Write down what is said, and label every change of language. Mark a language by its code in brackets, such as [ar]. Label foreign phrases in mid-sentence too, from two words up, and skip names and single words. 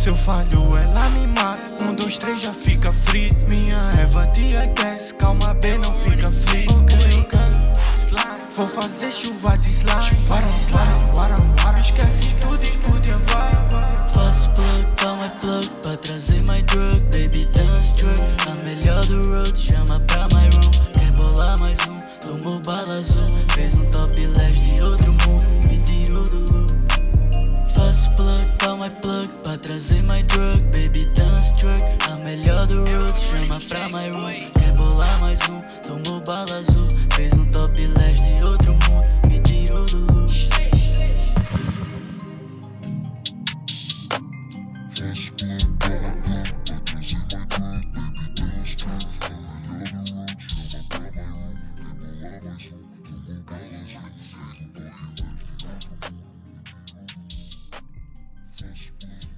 [pt] Se eu falho, ela me mata. 1, 2, 3 já fica frito. Minha Eva de aquece, calma B, não fica frito. Ok. Vou fazer chuva de slime, wara. Esquece tudo e curte a vibe. Faço plug, calma é plug, pra trazer [en] my drug. Baby dance truck, [pt] a melhor do road. Chama pra [en] my room, [pt] quer bolar mais um. Tomou bala azul, fez um topless de outro mundo, me tirou do loop. Faço plug, calma é plug, pra trazer [en] my drug. Baby dance truck, [pt] a melhor do road. Chama pra [en] my room, [pt] quer bolar mais um. Tomou bala azul, fez um topless de outro mundo, me tirou do loop. Faço plug, calma plug, pra trazer [en] my drug. Baby dance truck, [pt] a melhor do road. Chama pra [en] my room, [pt] quer bolar mais um. Tomou bala azul, fez um topless de outro mundo, me tirou do loop. Faço plug.